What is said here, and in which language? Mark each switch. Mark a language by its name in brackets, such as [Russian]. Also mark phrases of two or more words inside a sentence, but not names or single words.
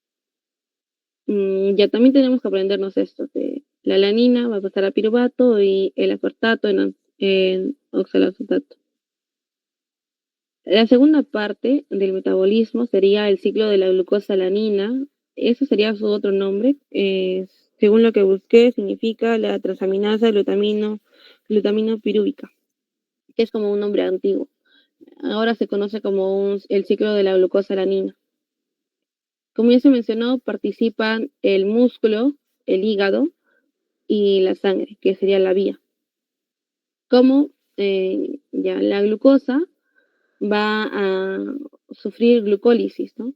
[Spanish] Ya también tenemos que aprendernos esto, de la alanina va a pasar a piruvato y el aspartato en oxalacetato. La segunda parte del metabolismo sería el ciclo de la glucosalanina. Eso sería su otro nombre. Según lo que busqué, significa la transaminasa glutamino pirúvica, que es como un nombre antiguo. Ahora se conoce como el ciclo de la glucosalanina. Como ya se mencionó, participan el músculo, el hígado y la sangre, que sería la vía. Como ya la glucosa va a sufrir glucólisis, ¿no?